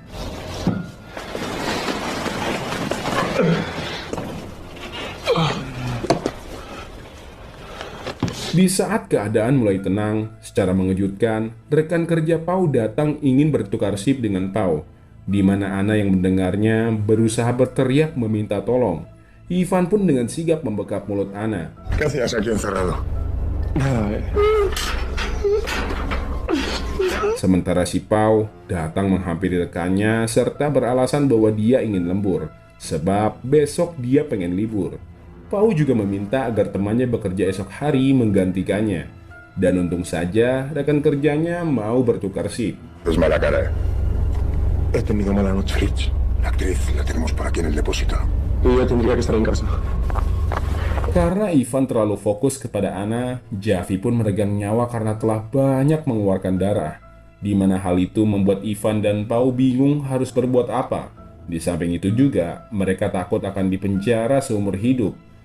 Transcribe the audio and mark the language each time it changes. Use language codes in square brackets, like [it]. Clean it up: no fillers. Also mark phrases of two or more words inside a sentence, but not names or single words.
[id] Di saat keadaan mulai tenang, secara mengejutkan, rekan kerja Pau datang ingin bertukar sip dengan Pau, di mana Anna yang mendengarnya berusaha berteriak meminta tolong. Ivan pun dengan sigap membekap mulut Anna. [es] ¿Qué hacías aquí encerrado? Nada, [id] Sementara si Pau datang menghampiri rekannya serta beralasan bahwa dia ingin lembur, sebab besok dia pengen libur. Pau juga meminta agar temannya bekerja esok hari menggantikannya. Dan untung saja rekan kerjanya mau bertukar sip. [es] Es mala cara, ¿eh? he tenido mala noche, Rich. La actriz la tenemos por aquí en el depósito. Y yo tendría que estar en casa. [id] Karena Ivan terlalu fokus kepada Anna, Javi pun meregang nyawa karena telah banyak mengeluarkan darah. Di mana hal itu membuat Ivan dan Pau bingung harus berbuat apa. Di samping itu juga, mereka takut akan dipenjara seumur hidup.